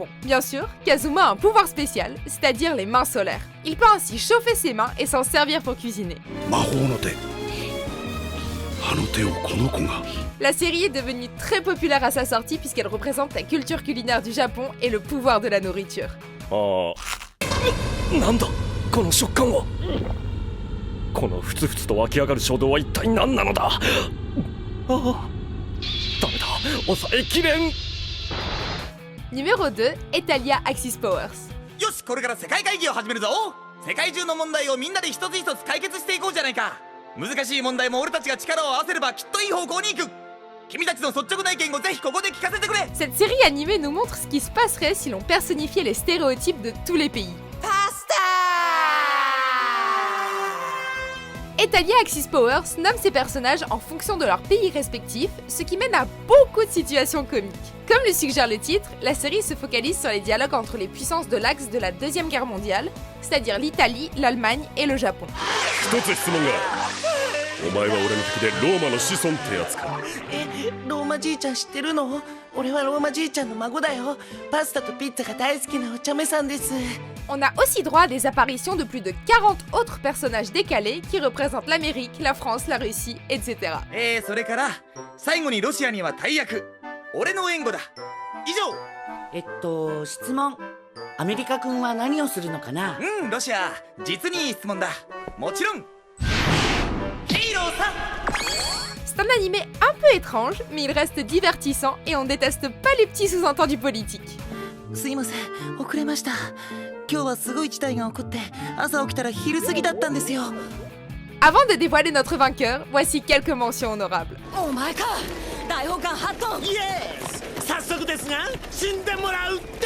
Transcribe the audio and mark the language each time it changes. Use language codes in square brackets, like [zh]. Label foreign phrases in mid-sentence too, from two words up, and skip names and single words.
[fr] Bien sûr, Kazuma a un pouvoir spécial, c'est-à-dire les mains solaires. Il peut ainsi chauffer ses mains et s'en servir pour cuisiner. La série est devenue très populaire à sa sortie puisqu'elle représente la culture culinaire du Japon et le pouvoir de la nourriture. Oh. [ja] このふつふつと湧き上がる衝動は一体何なのだ。ああ、ダメだ、抑えきれん。 [fr] Numéro 2, Etalia Axis Powers. [ja] よし、これから世界会議を始めるぞ。世界中の問題をみんなで一つ一つ解決していこうじゃないか。難しい問題も俺たちが力を合わせればきっといい方向に行く。君たちの率直な意見をぜひここで聞かせてくれ。 [fr] Cette série animée nous montre ce qui se passerait si l'on personnifiait les stéréotypes de tous les pays. Etalia Axis Powers nomme ses personnages en fonction de leur pays respectif, ce qui mène à beaucoup de situations comiques. Comme le suggère le titre, la série se focalise sur les dialogues entre les puissances de l'axe de la Deuxième Guerre mondiale, c'est-à-dire l'Italie, l'Allemagne et le Japon. [ja] 一つ質問がある。お前は俺の敵でローマの子孫ってやつか。ローマじいちゃん知ってるの？俺はローマじいちゃんの孫だよ。パスタとピッツァが大好きなお茶目さんです。 [fr] On a aussi droit à des apparitions de plus de 40 autres personnages décalés qui représentent l'Amérique, la France, la Russie, etc. [ja] それから最後にロシアには大役。俺の援護だ。以上。質問。アメリカ君は何をするのかな？ロシア。実にいい質問だ。もちろん。ヒーローさ。 [fr] C'est un animé un peu étrange, mais il reste divertissant et on déteste pas les petits sous-entendus politiques. [ja] すいません、遅れました。今日はすごい事態が起こって朝起きたら昼過ぎだったんですよ。 [fr] Avant de dévoiler notre vainqueur, voici quelques mentions honorables. [ja] お前か、大砲艦ハットン。イエス、早速ですが死んでもらうって。